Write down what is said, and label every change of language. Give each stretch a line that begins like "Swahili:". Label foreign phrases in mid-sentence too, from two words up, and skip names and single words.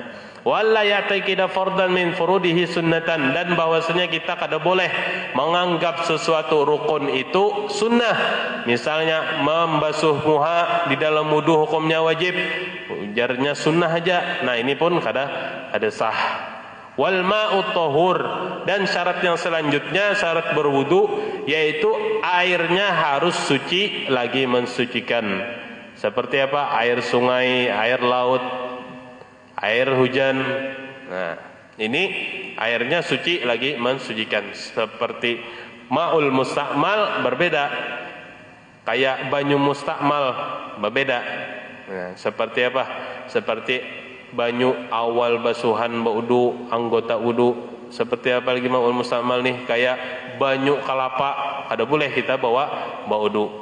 Arabic: ولا يعتقد فرضا من فروضه سنة,
Banjar: dan bahwasanya kita kada boleh menganggap sesuatu rukun itu sunnah. Misalnya membasuh muha di dalam wudu hukumnya wajib, ujarnya sunnah aja. Nah, ini pun kada sah.
Arabic: والماء الطهور,
Banjar: dan syarat yang selanjutnya syarat berwudu yaitu airnya harus suci lagi mensucikan. Seperti apa? Air sungai, air laut, air hujan. Nah, ini airnya suci lagi mensucikan. Seperti
Arabic: الماء المستعمل
Banjar: berbeda, kayak banyu mustakmal berbeda. Nah, seperti apa? Seperti banyu awal basuhan wudu, anggota wudu. Seperti apa lagi
Arabic: الماء المستعمل
Banjar: nih? Kayak banyu kelapa, ada boleh kita bawa wudu.